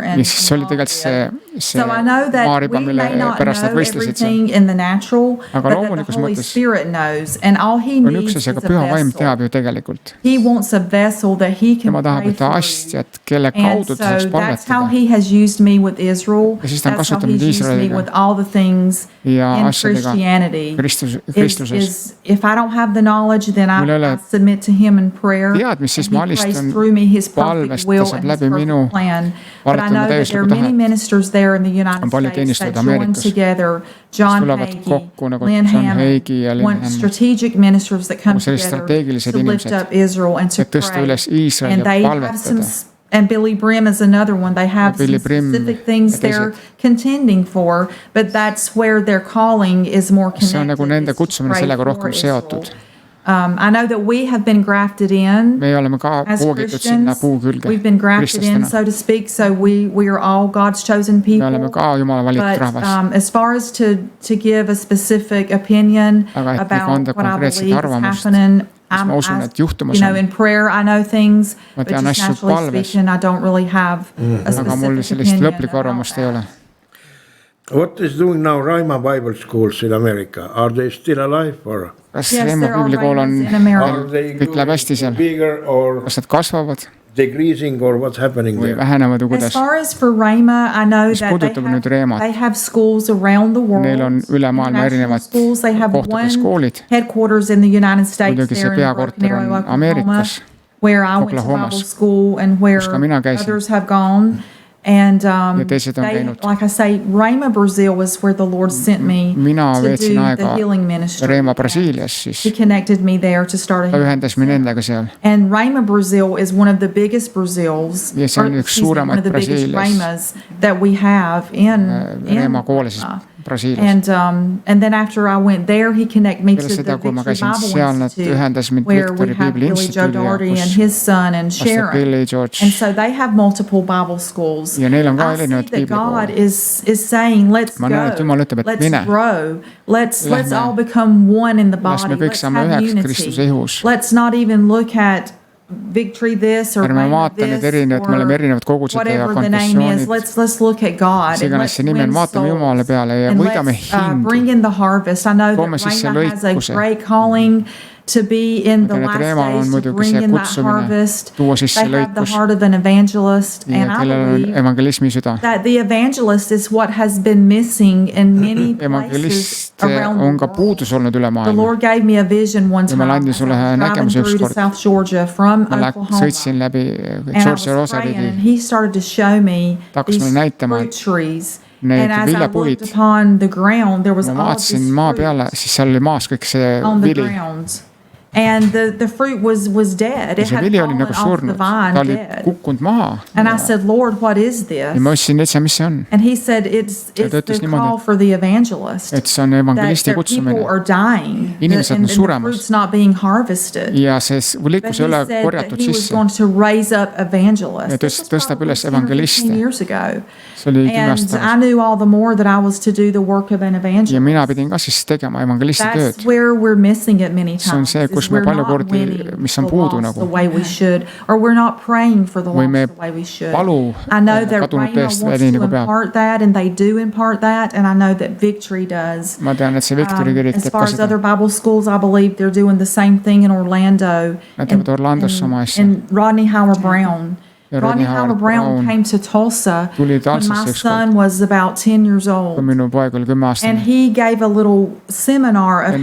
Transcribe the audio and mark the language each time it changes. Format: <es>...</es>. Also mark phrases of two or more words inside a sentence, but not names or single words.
<et>Ja</et> <en>And</en> <et>siis oli tegelikult see</et> <en>so I know that</en> <et>maariba,</et> <en>we</en> <et>mille</et> <en>may not</en> <et>pärast nad</et> <en>know</en> <et>võistlesid seal.</et> <en>everything in the natural,</en> <et>Aga</et> <en>but that the</en> <et>loomulikus</et> <en>Holy</en> <et>mõttes</et> <en>Spirit knows, and all He</en> <et>on</et> <en>needs</en> <et>üks</et> <en>is</en> <et>asi,</et> <en>a</en> <et>aga püha vaim</et> <en>vessel.</en> <et>teab ju tegelikult.</et> <en>He wants a vessel that He can</en> <et>Tema tahab</et> <en>pray</en> <et>ühte</et> <en>through.</en> <et>asjat, kelle</et> <en>And</en> <et>kaudu ta saaks</et> <en>so that's how</en> <et>palvetada.</et> <en>He has used me with Israel.</en> <et>Ja siis ta on</et> <en>That's how</en> <et>kasutanud</et> <en>He's used me</en> <et>Iisraeliga.</et> <en>with all the things</en> <et>Ja</et> <en>in</en> <et>asjadega</et> <en>Christianity.</en> <et>Kristluses.</et> <en>Is if I don't have the knowledge, then</en> <et>Mul ei ole</et> <en>I submit to Him in prayer.</en> <et>teadmist, siis</et> <en>and</en> <et>ma</et> <en>He prays</en> <et>alistan</et> <en>through me His</en> <et>palvest,</et> <en>perfect</en> <et>ta</et> <en>will</en> <et>saab</et> <en>and His</en> <et>läbi minu</et> <en>perfect plan. But I</en> <et>palvetama</et> <en>know that</en> <et>täiuslikku</et> <en>there are many</en> <et>tahet.</et> <en>ministers there in the United</en> <et>On palju</et> <en>States that</en> <et>teenistujaid</et> <en>join</en> <et>Ameerikas,</et> <en>together. John</en> <et>tulevad</et> <en>Hagee,</en> <et>kokku nagu</et> <en>Lynn</en> <et>John</et> <en>Hammond,</en> <et>Hagee ja Lynn</et> <en>one</en> <et>Hammond.</et> <en>strategic ministers that come</en> <et>Nagu sellised</et> <en>together</en> <et>strateegilised</et> <en>to lift</en> <et>inimesed,</et> <en>up Israel and to</en> <et>et tõsta</et> <en>pray.</en> <et>üles Iisrael</et> <en>And</en> <et>ja</et> <en>they have some,</en> <et>palvetada.</et> <en>and Billy Brim is another one. They have some</en> <et>Billy Brim</et> <en>specific things</en> <et>ja</et> <en>they're</en> <et>teised.</et> <en>contending for, but that's where their calling is more connected.</en> <et>See on nagu nende</et> <en>is to</en> <et>kutsumine</et> <en>pray</en> <et>sellega</et> <en>for</en> <et>rohkem</et> <en>Israel.</en> <et>seotud.</et> <en>I know that we have been grafted in</en> <et>Me oleme ka</et> <en>as</en> <et>poogitud sinna</et> <en>Christians.</en> <et>puu külge</et> <en>We've been grafted in,</en> <et>kristlastena.</et> <en>so to speak. So we are all God's chosen</en> <et>Me</et> <en>people.</en> <et>oleme ka Jumala valitud</et> <en>But</en> <et>rahvas.</et> <en>as far as to give a specific opinion</en> <et>Aga et nagu</et> <en>about</en> <et>anda</et> <en>what I</en> <et>konkreetset</et> <en>believe is</en> <et>arvamust.</et> <en>happening</en> <et>ma usun, et juhtumas on.</et> <en>In prayer I know things,</en> <et>ma</et> <en>but</en> <et>tean</et> <en>just</en> <et>asju</et> <en>naturally</en> <et>palves,</et> <en>speaking I don't really have a</en> <et>aga mul</et> <en>specific</en> <et>sellist</et> <en>opinion</en> <et>lõplikku arvamust ei ole.</et> <en>What is doing now Raima Bible schools in America? Are they still alive or?</en> <et>Kas Reima piiblikool on, kõik läheb hästi seal? Kas nad kasvavad?</et> <en>Decreasing or what's happening</en> <et>või</et> <en>there?</en> <et>vähenevad või kuidas?</et> <en>As far as for Rhema, I know</en> <et>Mis</et> <en>that</en> <et>puudutab nüüd Reemat?</et> <en>they have schools around the world.</en> <et>Neil on üle maailma erinevad</et> <en>schools. They have</en> <et>kohtades</et> <en>one</en> <et>koolid.</et> <en>headquarters in the United States</en> <et>Muidugi see</et> <en>there in</en> <et>peakorter</et> <en>Broken Arrow,</en> <et>on</et> <en>Oklahoma,</en> <et>Ameerikas,</et> <en>where I went to</en> <et>Oklahomas,</et> <en>Bible school and where</en> <et>kus ka mina käisin.</et> <en>others have gone. And</en> <et>teised on</et> <en>they,</en> <et>käinud.</et> <en>like I say, Rhema Brazil was where the Lord sent me</en> <et>Mina</et> <en>to do</en> <et>veetsin</et> <en>the</en> <et>aega</et> <en>healing ministry.</en> <et>Reima Brasiilias siis.</et> <en>He connected me there to start a</en> <et>Ta ühendas mind nendega seal.</et> <en>And Rhema Brazil is one of the biggest Brazils,</en> <et>Ja see on üks</et> <en>one</en> <et>suuremaid</et> <en>of the biggest</en> <et>Brasiilias.</et> <en>Rhemas that we have in</en> <et>Reima koole siis Brasiilias.</et> <en>And then after I went there, he connected me to</en> <et>Peale</et> <en>the</en> <et>seda, kui ma</et> <en>Victory</en> <et>käisin</et> <en>Bible</en> <et>seal, nad</et> <en>Institute,</en> <et>ühendas mind</et> <en>where we</en> <et>Victory</et> <en>have</en> <et>Bible</et> <en>Billy Joe</en> <et>Instituudiga,</et> <en>Doherty and</en> <et>kus</et> <en>his son and</en> <et>pastor</et> <en>Sharon.</en> <et>Billy George.</et> <en>And so they have multiple Bible schools.</en> <et>Ja neil on ka</et> <en>I see</en> <et>erinevad</et> <en>that God</en> <et>piiblikoole.</et> <en>is saying, let's</en> <et>Ma näen, et</et> <en>go,</en> <et>Jumal ütleb, et</et> <en>let's</en> <et>mine.</et> <en>grow, let's</en> <et>Lähme.</et> <en>all become one in the</en> <et>Las</et> <en>body,</en> <et>me kõik</et> <en>let's</en> <et>saame</et> <en>have</en> <et>üheks</et> <en>unity.</en> <et>Kristuse ihus.</et> <en>Let's not even look at Victory this or</en> <et>Ärme</et> <en>Rhema</en> <et>vaata neid</et> <en>this</en> <et>erinevad, me oleme</et> <en>or</en> <et>erinevad kogudused ja</et> <en>whatever the name is.</en> <et>konfessioonid.</et> <en>Let's look at God</en> <et>Mis</et> <en>and</en> <et>iganes</et> <en>let's</en> <et>see nimi on,</et> <en>win</en> <et>vaatame Jumala</et> <en>souls.</en> <et>peale ja</et> <en>And</en> <et>võidame</et> <en>let's</en> <et>hindu.</et> <en>bring in the harvest. I know that</en> <et>Toome sisse</et> <en>Rhema has a</en> <et>lõikuse.</et> <en>great calling to be in the</en> <et>Aga need</et> <en>last</en> <et>Reemal on</et> <en>days to</en> <et>muidugi</et> <en>bring</en> <et>see</et> <en>in that</en> <et>kutsumine,</et> <en>harvest.</en> <et>tuua sisse</et> <en>They have the</en> <et>lõikus.</et> <en>heart of an evangelist,</en> <et>Ja</et> <en>and I</en> <et>kellel on</et> <en>believe</en> <et>evangelismi süda.</et> <en>that the evangelist is what has been missing in many places</en> <et>Evangelist</et> <en>around</en> <et>on</et> <en>the</en> <et>ka</et> <en>world.</en> <et>puudus olnud üle</et> <en>The</en> <et>maailma.</et> <en>Lord gave me a vision one</en> <et>Jumal</et> <en>time.</en> <et>andis</et> <en>as I</en> <et>sulle</et> <en>was driving</en> <et>nägemuse</et> <en>through to</en> <et>ükskord.</et> <en>South Georgia from</en> <et>Ma</et> <en>Oklahoma.</en> <et>sõitsin läbi</et> <en>And I</en> <et>Georgia</et> <en>was praying, and</en> <et>Rosariigi</et> <en>he started to show me</en> <et>Ta hakkas</et> <en>these</en> <et>mulle näitama</et> <en>fruit trees.</en> <et>neid</et> <en>And as I</en> <et>viljapuid.</et> <en>looked upon the ground, there was</en> <et>Ma</et> <en>all this</en> <et>vaatasin maa peale,</et> <en>fruit</en> <et>siis seal oli maas kõik see</et> <en>on the</en> <et>vili.</et> <en>ground. And the fruit was dead.</en> <et>Ja</et> <en>It</en> <et>see</et> <en>had</en> <et>vili oli</et> <en>fallen</en> <et>nagu</et> <en>off the</en> <et>surnud, ta</et> <en>vine</en> <et>oli</et> <en>dead.</en> <et>kukkunud maha.</et> <en>And I said, Lord, what is</en> <et>Ja</et> <en>this?</en> <et>ma ütlesin, et see, mis see on?</et> <en>And he said, it's</en> <et>ta ütles</et> <en>the</en> <et>niimoodi,</et> <en>call for the evangelist.</en> <et>Et see on</et> <en>That</en> <et>evangelisti</et> <en>people</en> <et>kutsumine.</et> <en>are dying.</en> <et>Inimesed on</et> <en>And the</en> <et>suremas.</et> <en>fruit's not being harvested.</en> <et>Ja see</et> <en>But</en> <et>liikus</et> <en>he</en> <et>ei ole</et> <en>said that</en> <et>korjatud</et> <en>he was</en> <et>sisse.</et> <en>going to raise up evangelists.</en> <et>Ja</et> <en>This was</en> <et>tõstab</et> <en>probably</en> <et>üles</et> <en>10 or 15</en> <et>evangeliste.</et> <en>years ago.</en> <et>See oli 10</et> <en>And</en> <et>aastat</et> <en>I</en> <et>tagasi.</et> <en>knew all the more that I was to do the work of an</en> <et>Ja</et> <en>evangelist.</en> <et>mina pidin ka siis tegema evangelisti tööd.</et> <en>That's where we're missing it many</en> <et>See on</et> <en>times.</en> <et>see,</et> <en>is</en> <et>kus me</et> <en>we're</en> <et>palju</et> <en>not</en> <et>kordi,</et> <en>winning</en> <et>mis on</et> <en>the</en> <et>puudu</et> <en>lost</en> <et>nagu.</et> <en>the way we should, or we're not praying for the</en> <et>Või</et> <en>lost</en> <et>me</et> <en>the way we should.</en> <et>palu</et> <en>I know that</en> <et>kadunud</et> <en>Rhema</en> <et>teest</et> <en>wants</en> <et>nii</et> <en>to</en> <et>nagu peab.</et> <en>impart that, and they do impart that, and I know that Victory does.</en> <et>Ma tean, et see Victory kirik</et> <en>As</en> <et>teeb</et> <en>far</en> <et>ka</et> <en>as</en> <et>seda.</et> <en>other Bible schools, I believe they're doing the same thing in Orlando.</en> <et>Nad teevad Orlandos sama asja.</et> <en>And Rodney Howard-Brown.</en> <et>Ja</et> <en>Rodney</en> <et>Rodney</et> <en>Howard-Brown</en> <et>Howard-Brown</et> <en>came to Tulsa</en> <et>tuli</et> <en>when</en> <et>Tulsasse</et> <en>my</en> <et>ükskord.</et> <en>son was about 10 years</en> <et>Kui</et> <en>old.</en> <et>minu poeg oli 10</et> <en>And</en> <et>aastane.</et> <en>he gave a little seminar of</en>